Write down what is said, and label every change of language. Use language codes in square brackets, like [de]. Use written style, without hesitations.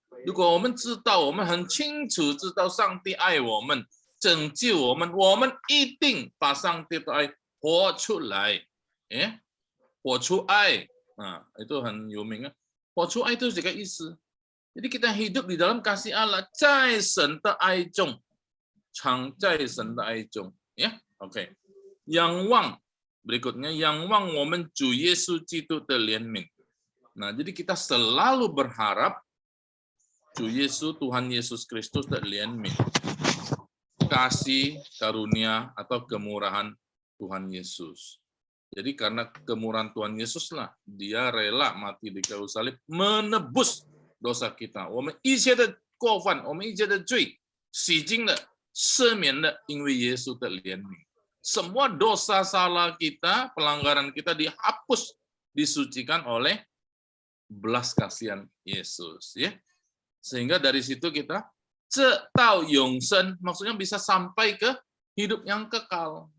[zh] 如果我们知道，我们很清楚知道上帝爱我们，拯救我们，我们一定把上帝的爱活出来。哎，活出爱啊， [id] itu [zh] 很有名啊。活出爱 [id] itu juga isi. Jadi kita hidup di dalam kasih Allah， [zh] 在神的爱中，常在神的爱中。 [id] Ya, oke. [zh] 仰望 [id] berikutnya， [zh] 仰望我们主耶稣基督的怜悯。 [id] Nah, jadi kita selalu berharap [zh] 主耶稣 [id] Tuhan Yesus Kristus dan [zh] lianmin, [id] kasih karunia atau kemurahan Tuhan Yesus. Jadi karena kemurahan Tuhan Yesus lah, dia rela mati di kayu salib menebus dosa kita. [zh] 我们一切的过犯，我们一切的罪，洗净了，赦免了，因为耶稣的怜悯。 [id] Semua dosa salah kita, pelanggaran kita dihapus, disucikan oleh belas kasihan Yesus. Ya. Sehingga dari situ kita tahu [zh] yongsen, [id] maksudnya bisa sampai ke hidup yang kekal.